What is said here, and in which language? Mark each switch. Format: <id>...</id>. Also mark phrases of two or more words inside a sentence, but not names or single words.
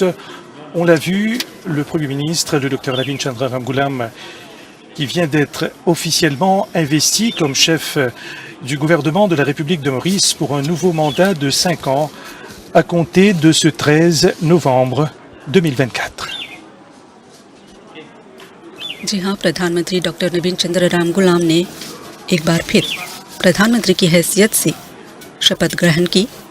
<fr>On l'a vu, le Premier ministre, le Dr Navin Chandra Ramgoolam, qui vient d'être officiellement investi comme chef du gouvernement de la République de Maurice pour un nouveau mandat de 5 ans à compter de ce 13 novembre 2024.</fr> <hi>जी हाँ, प्रधानमंत्री डॉक्टर नवीन चंद्र रामगुलाम ने एक बार फिर प्रधानमंत्री की हैसियत से शपथ ग्रहण की।</hi>